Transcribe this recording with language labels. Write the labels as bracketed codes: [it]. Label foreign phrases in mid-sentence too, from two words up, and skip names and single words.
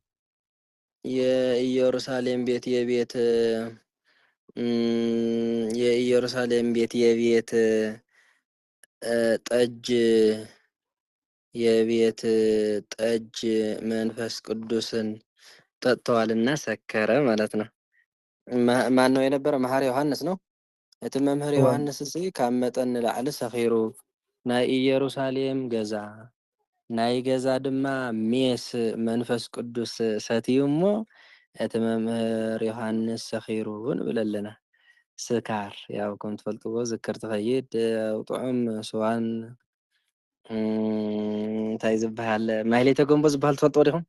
[am] የኢየሩሳሌም ቤት የኢየሩሳሌም ቤት ጠጅ መንፈስ ቅዱስን ጠጥተዋልና ሰከረ ማለት ነው። ማን ነው የነበረ? መሐር ዮሐንስ ነው። [ti] እቲ መምህር ዮሐንስ እዚ ካብ መጠን ንላዕሊ ሰኺሩ ናይ ኢየሩሳሌም ገዛ ናይ ገዛ ድማ ሜስ መንፈስ ቅዱስ ሰትዩ እሞ እቲ መምህር ዮሐንስ ሰኺሩ ንብል ኣለና። ስካር ያው ከም ትፈልጥዎ ዝክር ትኸይድ ጥዑም ስዋን እንታይ ዝበሃል ማህሌተ ገንቦ ዝበሃል ትፈልጥዎ ዲኹም?